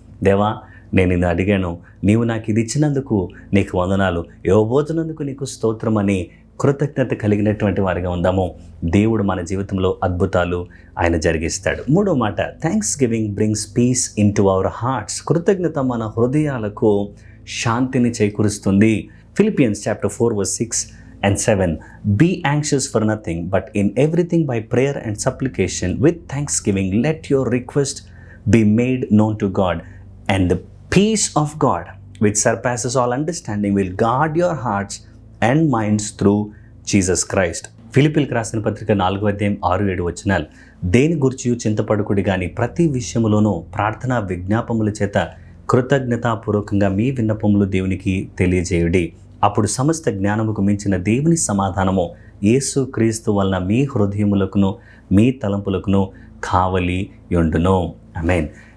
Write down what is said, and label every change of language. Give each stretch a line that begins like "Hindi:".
Telugu: దేవా, నేను నిన్ను అడిగాను, నీవు నాకు ఇది ఇచ్చినందుకు నీకు వందనాలు, ఇవ్వబోతున్నందుకు నీకు స్తోత్రం అని కృతజ్ఞత కలిగినటువంటి వారిగా ఉందాము. దేవుడు మన జీవితంలో అద్భుతాలు ఆయన జరిగిస్తాడు. మూడో మాట,
English: Thanksgiving brings peace into our hearts.
Telugu: కృతజ్ఞత మన హృదయాలకు శాంతిని చేకూరుస్తుంది.
English: Philippians chapter 4:6-7. Be anxious for nothing, but in everything by prayer and supplication with thanksgiving let your request be made known to God, and the peace of God which surpasses all understanding will guard your hearts and minds through Jesus Christ.
Telugu: ఫిలిప్పీలకు రాసిన పత్రిక 4:6-7. దేని గురించి చింతపడుకుడి గాని ప్రతి విషయములోనూ ప్రార్థన విజ్ఞాపముల చేత కృతజ్ఞతాపూర్వకంగా మీ విన్నపములు దేవునికి తెలియజేయుడి. అప్పుడు సమస్త జ్ఞానముకు మించిన దేవుని సమాధానము యేసు క్రీస్తు వలన మీ హృదయములకును మీ తలంపులకును కావలి యుండును. ఆమేన్.